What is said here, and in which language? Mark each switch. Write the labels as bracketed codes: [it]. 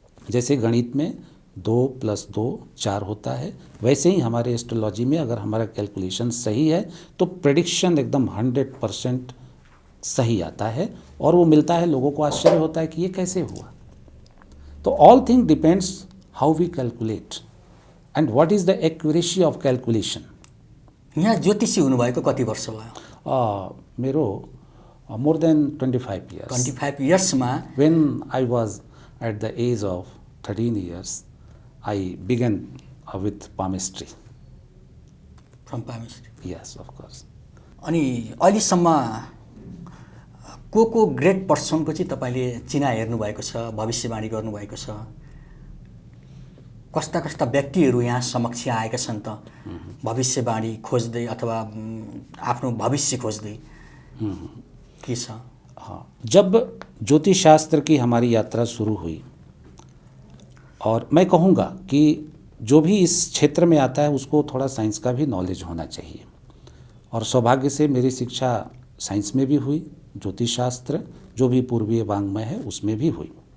[hi] जैसे गणित में 2 + 2 4 होता है, वैसे ही हमारे एस्ट्रोलॉजी में अगर हमारा कैलकुलेशन सही है तो प्रेडिक्शन एकदम 100% सही आता है और वो मिलता है। लोगों को आश्चर्य होता है कि ये कैसे हुआ। तो [en] All thing depends how we calculate and what is the accuracy of calculation. [ne] यहाँ ज्योतिषी हुनुभएको कति वर्ष भयो? मेरो [en] more than 25 years. 25 इयर्समा When I was at the age of 13 years, I began with palmistry. From palmistry. Yes, of course. [ne] अनि अहिलेसम्म को ग्रेट पर्सनको चाहिँ तपाईँले चिना हेर्नुभएको छ, भविष्यवाणी गर्नुभएको छ? कस्ता कस्ता व्यक्तिहरू यहाँ समक्ष आएका छन् त भविष्यवाणी खोज्दै अथवा आफ्नो भविष्य खोज्दै? [hi] हाँ, जब ज्योतिष शास्त्र की हमारी यात्रा शुरू हुई, और मैं कहूँगा कि जो भी इस क्षेत्र में आता है उसको थोड़ा साइंस का भी नॉलेज होना चाहिए, और सौभाग्य से मेरी शिक्षा साइंस में भी हुई, ज्योतिष शास्त्र जो भी पूर्वीय वांग्मय है उसमें भी हुई।